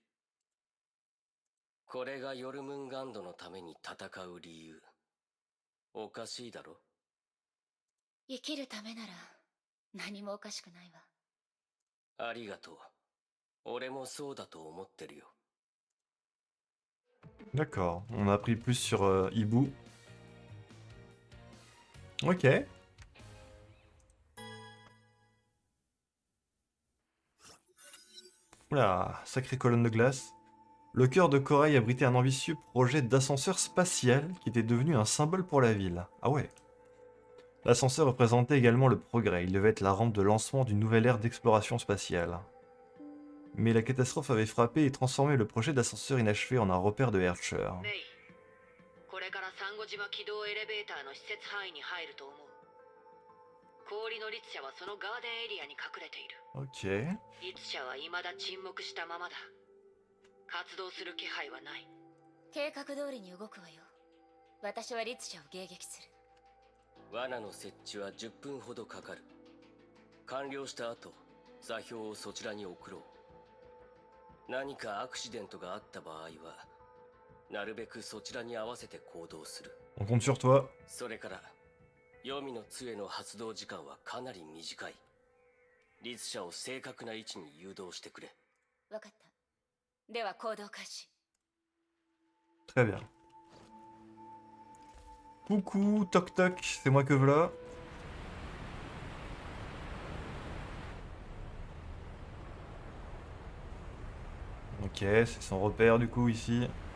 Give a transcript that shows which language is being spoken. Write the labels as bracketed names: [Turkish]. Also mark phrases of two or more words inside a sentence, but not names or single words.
[Japanese] これがヨルムンガンドのために戦う理由。おかしいだろ？生きるためなら何もおかしくないわ。ありがとう。俺もそうだと思ってるよ。 [French] D'accord. On a appris plus sur Hibou. Ok. Oula, sacrée colonne de glace. Le cœur de Corail abritait un ambitieux projet d'ascenseur spatial qui était devenu un symbole pour la ville. Ah ouais. L'ascenseur représentait également le progrès. Il devait être la rampe de lancement d'une nouvelle ère d'exploration spatiale. Mais la catastrophe avait frappé et transformé le projet d'ascenseur inachevé en un repère de Hercher. [Japanese] メイ、これからサンゴ島軌道エレベーターの施設範囲に入ると思う。氷の律者はそのガーデンエリアに隠れている。 [French] Ok. [Japanese] 律者は未だ沈黙したままだ。活動する気配はない。計画通りに動くわよ。私は律者を迎撃する。罠の設置は10分ほどかかる。完了した後、座標をそちらに送ろう。何かアクシデントがあった場合は、なるべくそちらに合わせて行動する。 [French] On compte sur toi. [Japanese] それから、黄泉の杖の発動時間はかなり短い。律者を正確な位置に誘導してくれ。わかった。では行動開始。 [French] Très bien. Coucou, toc toc, c'est moi que voilà. Ok, c'est son repère du coup ici.